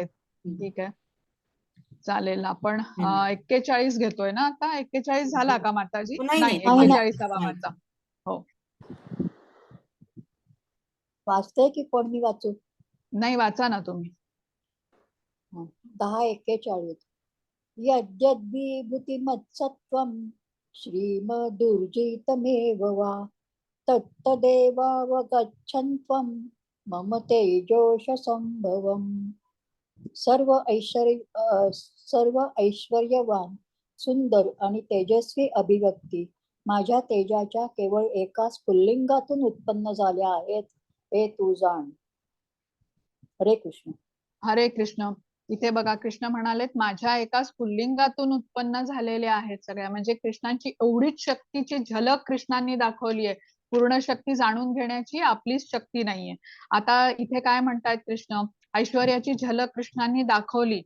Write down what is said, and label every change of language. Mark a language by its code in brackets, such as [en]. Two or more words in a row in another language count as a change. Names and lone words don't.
[mr] ठीक आहे, चालेल. आपण 41 घेतोय ना आता. 41 झाला का माताजी? नाही नाही, नाही, 41वा माझा. हो, वाचते की कोण मी वाचू? नाही वाचा ना तुम्ही. 10:41 [sa] यद्यद्विभूतिमत्सत्त्वं श्रीमदुर्जितमेव वा तत्तदेवावगच्छन्त्वं मम तेजोशसम्भवम् [mr] सर्व ऐश्वर्यवान सुंदर आणि तेजस्वी अभिव्यक्ती माझ्या तेजाच्या केवळ एकाच पुल्लिंगातून उत्पन्न झाल्या आहेत, हे तू जाण. हरे कृष्ण. हरे कृष्ण. इथे बघा कृष्ण म्हणालेत माझ्या एकाच पुल्लिंगातून उत्पन्न झालेल्या आहेत सगळ्या. म्हणजे कृष्णांची एवढीच शक्तीची झलक कृष्णांनी दाखवली आहे. पूर्ण शक्ती जाणून घेण्याची आपलीच शक्ती नाहीये. आता इथे काय म्हणतायत कृष्ण, ऐश्वर्याची झलक कृष्णांनी दाखवली.